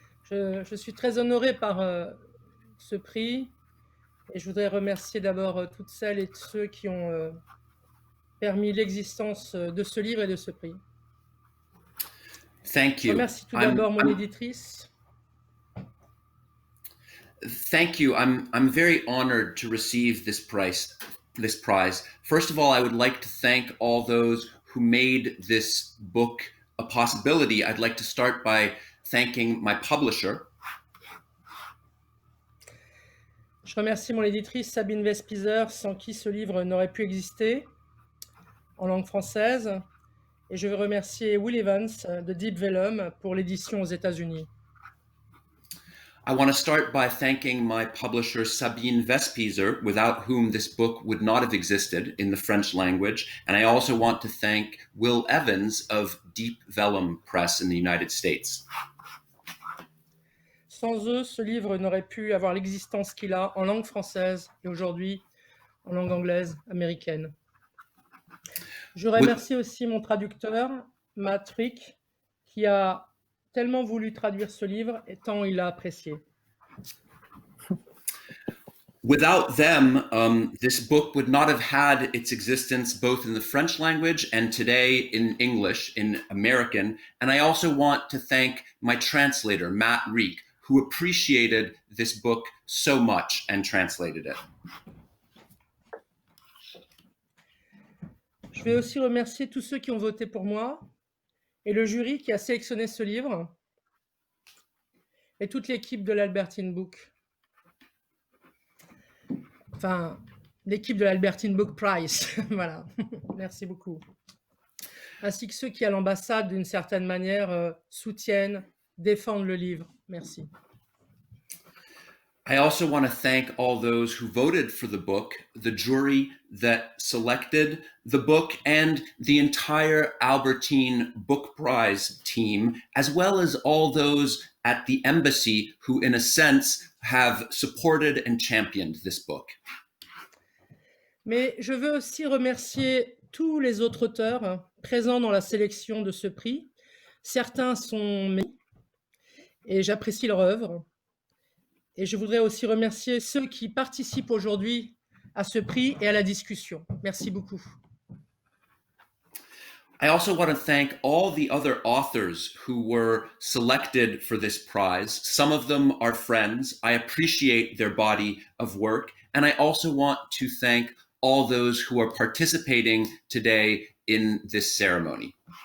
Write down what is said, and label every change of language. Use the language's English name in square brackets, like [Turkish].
[French] Je suis très honorée par ce prix et je voudrais remercier d'abord toutes celles et ceux qui ont permis l'existence de ce livre et de ce prix. [English] Thank you. [French] Je remercie tout d'abord mon éditrice. [English] Thank you. I'm very honored to receive this prize. First of all, I would like to thank all those who made this book a possibility. I'd like to start by thanking my publisher. [French] Je remercie mon éditrice Sabine Vespizer, sans qui ce livre n'aurait pu exister en langue française. Et je veux remercier Will Evans de Deep Vellum pour l'édition aux États-Unis. [English] I want to start by thanking my publisher Sabine Vespizer, without whom this book would not have existed in the French language. And I also want to thank Will Evans of Deep Vellum Press in the United States. [French] Sans eux, ce livre n'aurait pu avoir l'existence qu'il a en langue française et aujourd'hui en langue anglaise américaine. Je remercie aussi mon traducteur, Matt Reek, qui a tellement voulu traduire ce livre et tant il l'a apprécié. [English] Without them, this book would not have had its existence both in the French language and today in English, in American. And I also want to thank my translator, Matt Reek, who appreciated this book so much and translated it. [French] Je vais aussi remercier tous ceux qui ont voté pour moi et le jury qui a sélectionné ce livre et toute l'équipe de l'Albertine Book. Enfin, l'équipe de l'Albertine Book Prize. Voilà, merci beaucoup. Ainsi que ceux qui, à l'ambassade, d'une certaine manière, soutiennent, défendent le livre. Merci. [English] I also want to thank all those who voted for the book, the jury that selected the book, and the entire Albertine Book Prize team, as well as all those at the embassy who, in a sense, have supported and championed this book. [French] Mais je veux aussi remercier tous les autres auteurs présents dans la sélection de ce prix Certains sont mes et j'apprécie leur œuvre. Et je voudrais aussi remercier ceux qui participent aujourd'hui à ce prix et à la discussion. Merci beaucoup. [English] I also want to thank all the other authors who were selected for this prize. Some of them are friends. I appreciate their body of work. And I also want to thank all those who are participating today in this ceremony.